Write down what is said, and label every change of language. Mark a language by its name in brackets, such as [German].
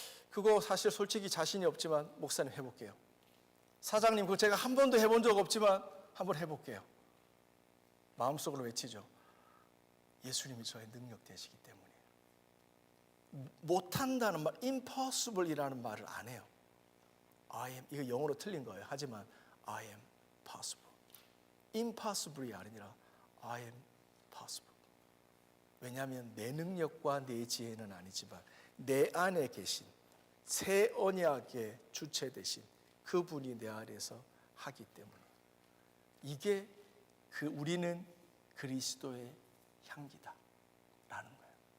[Korean] 그거 사실 솔직히 자신이 없지만 목사님 해볼게요. 사장님 그거 제가 한 번도 해본 적 없지만 한번 해볼게요. 마음속으로 외치죠. 예수님이 저의 능력 되시기 때문에. 못한다는 말, impossible이라는 말을 안 해요. [English] I am, [Korean] 이거 영어로 틀린 거예요. 하지만 [English] I am possible. [Korean] impossible이 아니라 I am possible. 왜냐하면 내 능력과 내 지혜는 아니지만 내 안에 계신 새 언약의 주체 되신 그분이 내 안에서 하기 때문에, 이게 우리는 그리스도의 향기다 라는 거예요.